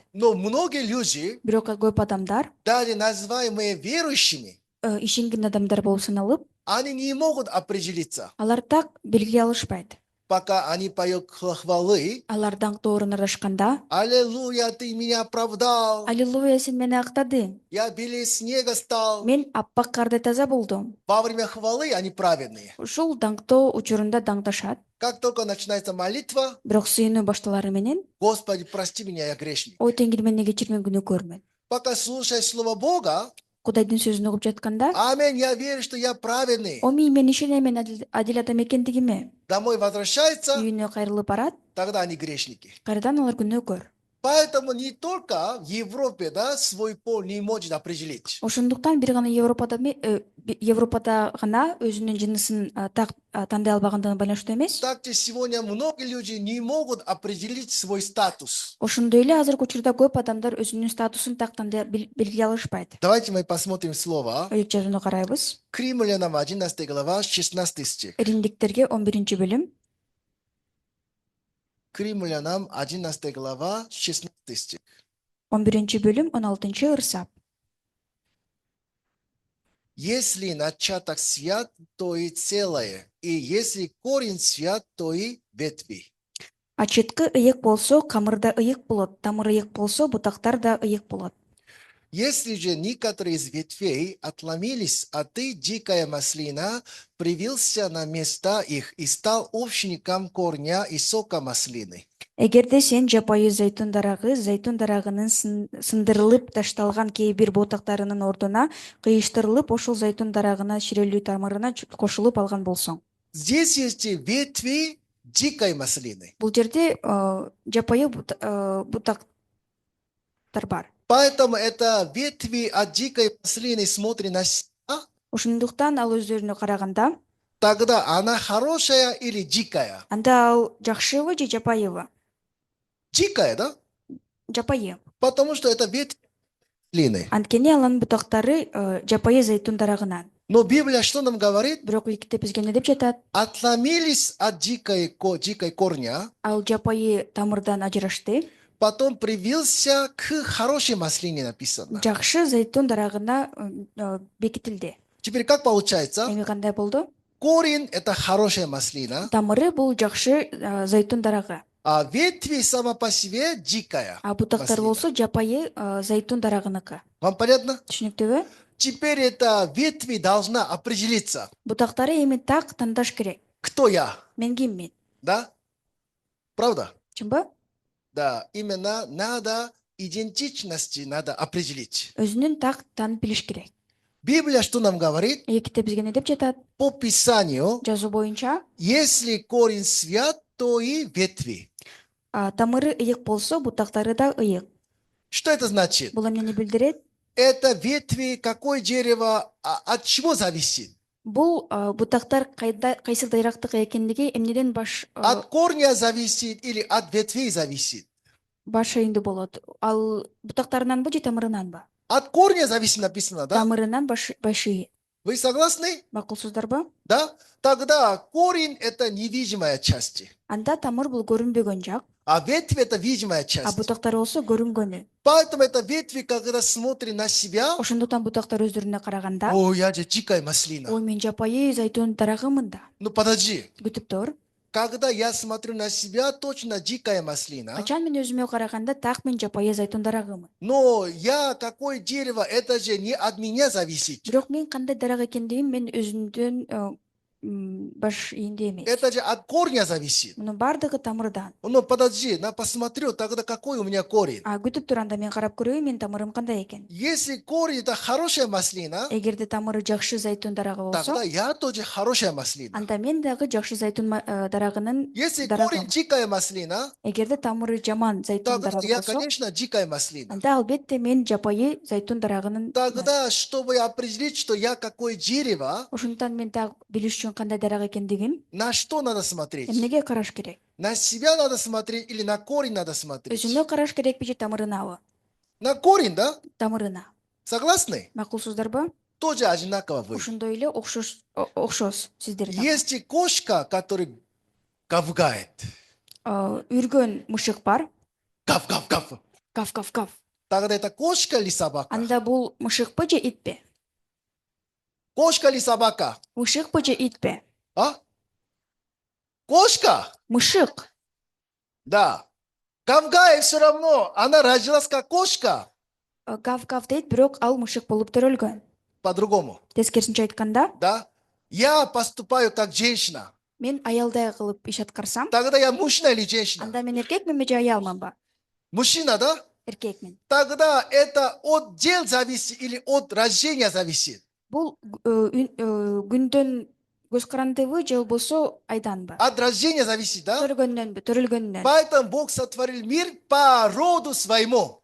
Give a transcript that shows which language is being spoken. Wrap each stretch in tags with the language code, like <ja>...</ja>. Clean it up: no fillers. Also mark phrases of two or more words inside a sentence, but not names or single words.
<ru>Но многие люди,</ru> <ky>Бирок көп адамдар,</ky> <ru>даже называемые верующими,</ru> <ky>ишенген адамдар болуп саналып,</ky> <ru>они не могут определиться.</ru> <ky>алар так белгилей алышпайт.</ky> <ru>пока они поют хвалы.</ru> <ky>Алар даңқты орын ырашканда,</ky> <ru>Аллилуйя, ты меня оправдал.</ru> <ky>аллилуйя, сен мени актадың.</ky> <ru>Я белее снега стал.</ru> <ky>Мен аппак кардай таза болдум.</ky> <ru>Во время хвалы они праведные.</ru> <ky>Ушул даңктоо учурунда даңдашат.</ky> <ru>Как только начинается молитва,</ru> <ky>Бирок сыйынуу башталары менен,</ky> <ru>Господи, прости меня, я грешник.</ru> <ky>ой Теңир мени кечир, мен күнөөкөрмүн.</ky> <ru>Пока слушаешь Слово Бога,</ru> <ky>Кудайдын сөзүн угуп жатканда,</ky> <ru>аминь, я верю, что я праведный.</ru> <ky>оми мен ишенем, мен адил адам экендигиме.</ky> <ru>Домой возвращается,</ru> <ky>Үйүнө кайрылып барат,</ky> <ru>тогда они грешники.</ru> <ky>кайрадан алар күнөөкөр.</ky> <ru>Поэтому не только в Европе, да, свой пол не может определить.</ru> <ky>Ошондуктан бир гана Европада гана өзүнүн жынысын тандай албагандыгына байланыштуу эмес.</ky> <ru>Также сегодня многие люди не могут определить свой статус.</ru> <ky>Ошондой эле азыркы учурда көп адамдар өзүнүн статусун так тандай белгилей алышпайт.</ky> <ru>Давайте мы посмотрим слово.</ru> <ky>Өйүк жазууну карайбыз.</ky> <ru>К Римлянам 11 глава, 16 стих.</ru> <ky>Римдиктерге 11 бөлүм.</ky> <ru>К Римлянам 11 глава, 16 стих.</ru> <ky>11 бөлүм 16 ырсап.</ky> <ru>Если начаток свят, то и целое, и если корень свят, то и ветви.</ru> <ky>Ачыткы ыйык болсо, камырда ыйык болот, тамыр ыйык болсо, бутактар да ыйык болот.</ky> <ru>Если же некоторые из ветвей отломились, а ты, дикая маслина, привился на места их и стал общником корня и сока маслины.</ru> <ky>Эгерде сен жапайы зайтун дарагынын сындырылып ташталган кээ бир ботактарынын ордуна кыйыштырылып, ошол зайтун дарагына ширелүү тамырына кошулуп алган болсоң.</ky> <ru>Здесь есть ветви дикой маслины.</ru> <ky>Бул жерде жапайы бутактар бар.</ky> <ru>Поэтому это ветви от дикой маслины смотрят на себя,</ru> <ky>Ошондуктан ал өздөрүнө караганда,</ky> <ru>тогда она хорошая или дикая?</ru> <ky>анда ал жакшыбы же жапайыбы?</ky> <ru>Дикая, да?</ru> <ky>Жапайы.</ky> <ru>Потому что это ветви маслины.</ru> <ky>Анткени алардын бутактары жапайы зайтун дарагынан.</ky> <ru>Но Библия что нам говорит?</ru> <ky>Бирок китеп бизге эмне деп жатат?</ky> <ru>Отломились от дикой корня,</ru> <ky>Ал жапайы тамырдан ажырашты,</ky> <ru>потом привился к хорошей маслине, написано.</ru> <ky>жакшы зайтун дарагына бекитилди.</ky> <ru>Теперь как получается?</ru> <ky>Эми кандай болду?</ky> <ru>Корень – это хорошая маслина,</ru> <ky>Тамыры бул жакшы зайтун дарагы,</ky> <ru>а ветви сама по себе дикая.</ru> <ky>а бутактар</ky> <ru>маслина.</ru> <ky>болсо жапайы зайтун дарагыныкы.</ky> <ru>Вам понятно?</ru> <ky>Түшүнүктүүбү?</ky> <ru>Теперь эта ветви должна определиться.</ru> <ky>Бутактары эми так тандаш керек.</ky> <ru>Кто я?</ru> <ky>Мен киммин?</ky> <ru>Да? Правда?</ru> <ky>Чынбы?</ky> <ru>Да, именно надо идентичности надо определить.</ru> <ky>Өзүнүн так таанып билиш керек.</ky> <ru>Библия что нам говорит?</ru> <ky>Китеп бизге эмне деп жатат?</ky> <ru>По Писанию,</ru> <ky>Жазуу боюнча,</ky> <ru>если корень свят, то и ветви.</ru> <ky>тамыры ыйык болсо, бутактары да ыйык.</ky> <ru>Что это значит?</ru> <ky>Бул эмнени билдирет?</ky> <ru>Это ветви, какое дерево, от чего зависит?</ru> <ky>Бул бутактар кайсы дайрактык экендиги эмнеден</ky> <ru>От корня зависит или от ветвей зависит?</ru> <ky>баш айынды болот. Ал бутактарынанбы же тамырынанбы?</ky> <ru>От корня зависит написано, да?</ru> <ky>Тамырынан башы.</ky> <ru>Вы согласны?</ru> <ky>Макулсуздарбы?</ky> <ru>Да? Тогда корень – это невидимая часть,</ru> <ky>Анда тамыр бул көрүнбөгөн жак,</ky> <ru>а ветвь – это видимая</ru> <ky>а</ky> <ru>часть.</ru> <ky>бутактар болсо көрүнгөнү.</ky> <ru>Поэтому это ветви, когда смотрит на себя,</ru> <ky>Ошондуктан бутактар өздөрүнө караганда,</ky> <ru>о, я же дикая маслина.</ru> <ky>ой мен жапайы зайтун дарагымын да.</ky> <ru>Ну подожди,</ru> <ky>Күтүп тур.</ky> <ru>когда я смотрю на себя, точно дикая маслина,</ru> <ky>Качан мен өзүмө караганда так мен жапайы зайтун дарагымын.</ky> <ru>но я какое дерево, это же не от меня зависит.</ru> <ky>Бирок мен кандай дарак экендигим мен өзүмдөн баш ийинде эмес.</ky> <ru>Это же от корня зависит.</ru> <ky>Мунун баардыгы тамырдан.</ky> <ru>Ну подожди, на посмотрю, тогда какой у меня корень.</ru> <ky>Күтүп тур, анда мен карап көрөйүн, мен тамырым кандай экен.</ky> <ru>Если корень это хорошая маслина,</ru> <ky>Эгерде тамыры жакшы зайтун дарагы болсо,</ky> <ru>тогда я тоже хорошая маслина.</ru> <ky>анда мен дагы жакшы зайтун дарагынын</ky> <ru>Если</ru> <ky>дарагым.</ky> <ru>корень дикая маслина,</ru> <ky>Эгерде тамыры жаман зайтун</ky> <ru>тогда</ru> <ky>дарагы</ky> <ru>я,</ru> <ky>болсо,</ky> <ru>конечно, дикая маслина.</ru> <ky>анда албетте мен жапайы зайтун дарагынын.</ky> <ru>Тогда, чтобы определить, что я какое дерево,</ru> <ky>Ошондуктан мен так билиш үчүн кандай дарак экендигин</ky> <ru>на что надо смотреть?</ru> <ky>эмнеге караш керек?</ky> <ru>На себя надо смотреть или на корень надо смотреть?</ru> <ky>Өзүнө караш керекпи же тамырынабы?</ky> <ru>На корень, да?</ru> <ky>Тамырына.</ky> <ru>Согласны?</ru> <ky>Макулсуздарбы?</ky> <ru>Тоже одинаково вы.</ru> <ky>Ошондой эле окшош сиздер да.</ky> <ru>Есть кошка, которая гавгает.</ru> <ky>Үргөн мышык бар.</ky> <ru>Гав-гав-гав.</ru> <ky>Кав.</ky> <ru>Тогда это кошка или собака?</ru> <ky>Анда бул мышыкпы же итпи?</ky> <ru>Кошка или собака?</ru> <ky>Мышыкпы же итпи?</ky> <ru>А? Кошка?</ru> <ky>Мышык.</ky> <ru>Да. Гавгай все равно, она родилась как кошка,</ru> <ky>Гав-гав дейт, бирок ал мышык болуп төрөлгөн.</ky> <ru>по-другому.</ru> <ky>Тескерисинче айтканда,</ky> <ru>Да. Я поступаю как женщина.</ru> <ky>мен аялдай кылып иш аткарсам,</ky> <ru>Тогда я мужчина или женщина?</ru> <ky>анда мен эркекминби же аялманбы?</ky> <ru>Мужчина, да?</ru> <ky>Эркекмин.</ky> <ru>Тогда это от дел зависит или от рождения зависит?</ru> <ky>Бул күндөн көз карандыбы же болбосо айданбы?</ky> <ru>От рождения зависит, да?</ru> <ky>Төрөлгөндөн.</ky> <ru>Поэтому Бог сотворил мир по роду своему.</ru>